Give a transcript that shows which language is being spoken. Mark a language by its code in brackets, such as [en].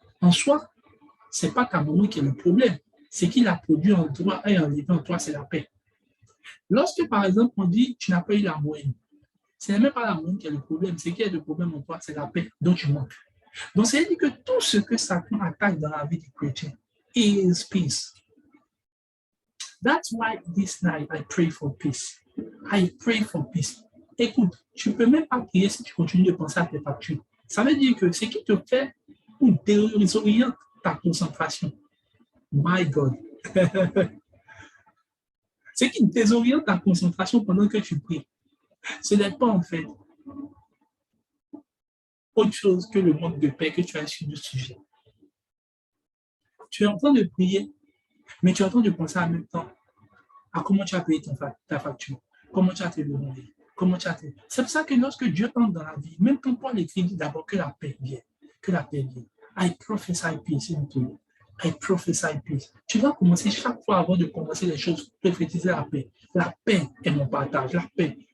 [fr] En soi, ce n'est pas ta maman qui est le problème. C'est qu'il a produit en toi et en vivant en toi, c'est la paix. Lorsque, par exemple, on dit tu n'as pas eu la moyenne, ce n'est même pas la moyenne qui est le problème. Ce qui est le problème en toi, c'est la paix dont tu manques. Donc, c'est-à-dire que tout ce que Satan attaque dans la vie du chrétien [en] is peace. That's why this night I pray for peace. I pray for peace. [fr] Écoute, tu ne peux même pas prier si tu continues de penser à tes factures. Ça veut dire que ce qui te fait ou désoriente ta concentration. [en] My God. [fr] Ce qui désoriente ta concentration pendant que tu pries, ce n'est pas en fait autre chose que le manque de paix que tu as sur le sujet. Tu es en train de prier, mais tu es en train de penser en même temps à comment tu as payé ta facture, comment tu as te demandé, comment tu as te... C'est pour ça que lorsque Dieu entre dans la vie, même quand Paul écrit, dit d'abord que la paix vienne, que la paix vienne. [en] I prophesy peace into you. I prophesy peace. [fr] Tu dois commencer chaque fois avant de commencer les choses, prophétiser la paix. La paix est mon partage, la paix.